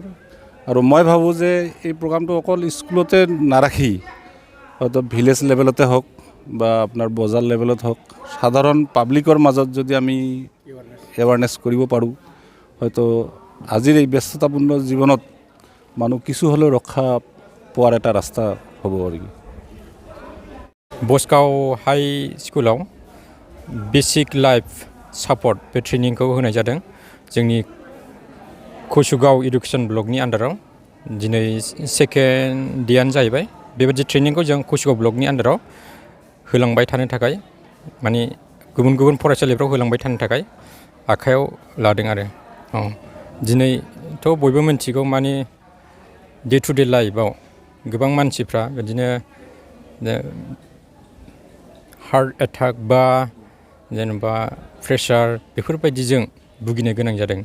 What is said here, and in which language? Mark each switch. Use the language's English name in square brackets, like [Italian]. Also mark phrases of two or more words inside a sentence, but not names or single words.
[Assamese] আৰু মই ভাবোঁ যে এই প্ৰগ্ৰামটো অকল স্কুলতে নাৰাখি হয়তো ভিলেজ লেভেলতে হওক বা আপোনাৰ বজাৰ লেভেলত হওক সাধাৰণ পাব্লিকৰ মাজত যদি আমি এৱাৰনেছ কৰিব পাৰোঁ হয়তো আজিৰ এই ব্যস্ততাপূৰ্ণ জীৱনত মানুহ কিছু হ'লেও ৰক্ষা পোৱাৰ এটা ৰাস্তা হ'ব আৰু [Bodo] बसगाव हाई स्कुलाव [English] basic life support [Bodo] बे ट्रेनिंखौ होनाय जादों जोंनि कुसुगाव [English] education block [Bodo] आन्डाराव दिनै [English] second day [Bodo] जाहैबाय। बेबायदि ट्रेनिंखौ जों कुसुगाव ब्लकनि आन्डाराव होलांबाय थानो थाखाय माने गुबुन गुबुन फरायसालिफ्राव होलांबाय थानो थाखाय आखायाव लादों आरो दिनैथ' बयबो मिन्थिगौ माने [English] day to day life [Bodo] गोबां मानसिफ्रा बिदिनो [English] heart attack [Bodo] बा जेनेबा प्रेसार बेफोरबायदिजों भुगिनो गोनां जादों।